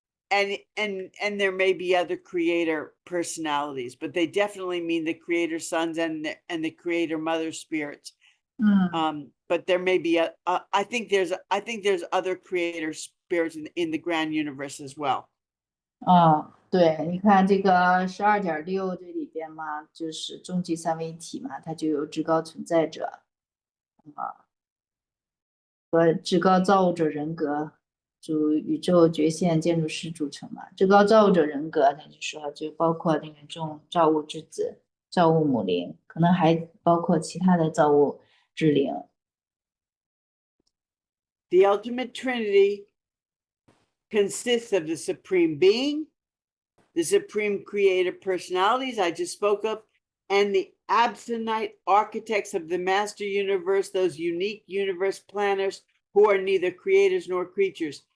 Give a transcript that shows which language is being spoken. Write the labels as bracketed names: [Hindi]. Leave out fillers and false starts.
[English] and there may be other creator personalities, but they definitely mean the creator sons and the creator mother spirits. But there may be I think there's other creator spirits in the grand universe as well. [Chinese] 对，你看这个12.6这里边嘛，就是终极三位一体嘛，它就有至高存在者和至高造物者人格，主宇宙觉现建筑师组成嘛。至高造物者人格，他就说就包括那个众造物之子、造物母灵，可能还包括其他的造物之灵。 [English] The ultimate Trinity consists of the supreme being, the supreme creator personalities I just spoke of, and the absolute architects of the master universe, those unique universe planners who are neither creators nor creatures.